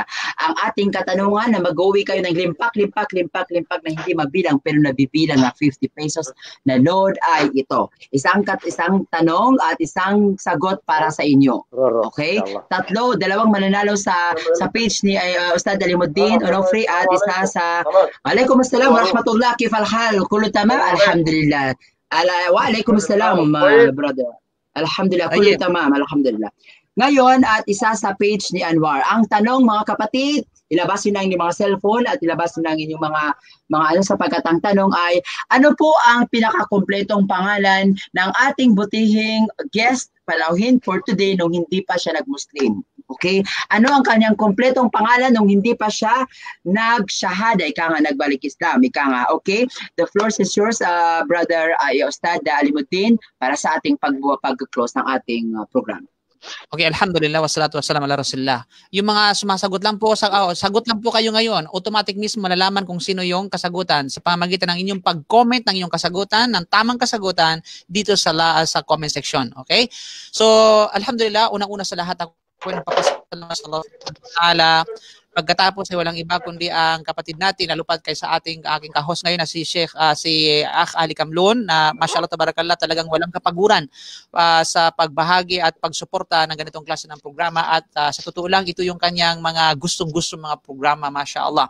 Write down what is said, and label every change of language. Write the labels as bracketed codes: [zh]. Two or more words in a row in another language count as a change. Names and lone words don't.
[tl] Ang ating katanungan na mag-uwi kayo ng limpak na hindi mabilang pero nabibilang na 50 pesos na load ay ito. Isang tanong at isang sagot para sa inyo. Okay? Dalawang mananalo sa page ni Ustad Alimuddin Onofre at isa sa [ar] عليكم السلام ورحمة الله كيف الحال كل تمام? [tl] Alhamdulillah. [ar] وعليكم السلام, brother. الحمد لله كل تمام الحمد لله. [tl] Ngayon, at isa sa page ni Anwar. Ang tanong, mga kapatid, ilabas nyo na inyong mga cellphone at ilabas nyo na inyong mga sapagkat ang tanong ay, ano po ang pinakakumpletong pangalan ng ating butihing guest palauhin [en] for today [tl] nung hindi pa siya nag-Muslim? Okay? Ano ang kanyang kumpletong pangalan nung hindi pa siya nag-shahada? Ika nga, nagbalik Islam. Ika nga, [en] okay? The floor is yours, Brother Ustad Alimuddin, [tl] para sa ating pag-close ng ating program. [ar] Okay, الحمد لله والصلاة والسلام على رسول الله. [tl] Yung mga sumasagot lang po, sagot lang po kayo ngayon, automatic mismo malalaman kung sino yung kasagutan sa pamamagitan ng inyong pag-comment ng inyong kasagutan, ng tamang kasagutan dito sa [en] comment section. [tl] Okay? So, alhamdulillah, unang-una sa lahat ako nagpapasalamat sa Allah [ar] سبحانه وتعالى. [tl] Pagkatapos ay walang iba kundi ang kapatid natin na lupad kay sa aking ka-host ngayon na si Akh Ali Kamlon, na [ar] ما شاء الله تبارك الله, [tl] talagang walang kapaguran sa pagbahagi at pagsuporta ng ganitong klase ng programa, at sa totoo lang ito yung kanyang mga gustong-gusto mga programa, mashallah.